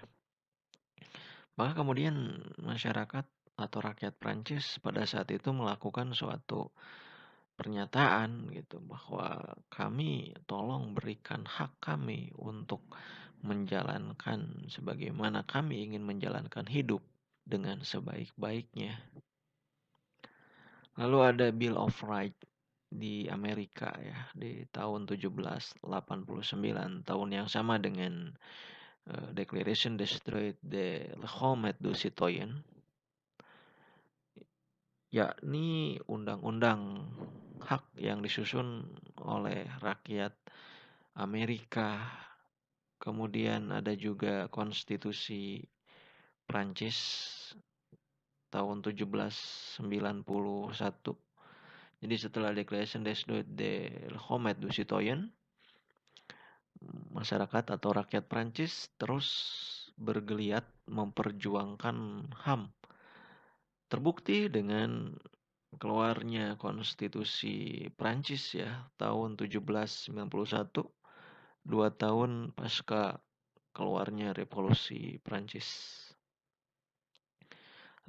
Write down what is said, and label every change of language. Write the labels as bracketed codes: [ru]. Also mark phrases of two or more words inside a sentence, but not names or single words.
[id] Maka kemudian masyarakat atau rakyat Prancis pada saat itu melakukan suatu pernyataan gitu bahwa kami tolong berikan hak kami untuk menjalankan sebagaimana kami ingin menjalankan hidup dengan sebaik-baiknya. Lalu ada Bill of Rights di Amerika ya di tahun 1789, tahun yang sama dengan Declaration des Droits de l'Homme et du Citoyen, yakni undang-undang hak yang disusun oleh rakyat Amerika. Kemudian ada juga konstitusi Prancis tahun 1791. Jadi setelah Declaration des Droits de l'Homme et du Citoyen, masyarakat atau rakyat Prancis terus bergeliat memperjuangkan HAM. Terbukti dengan keluarnya konstitusi Prancis ya tahun 1791, 2 tahun pasca keluarnya revolusi Prancis.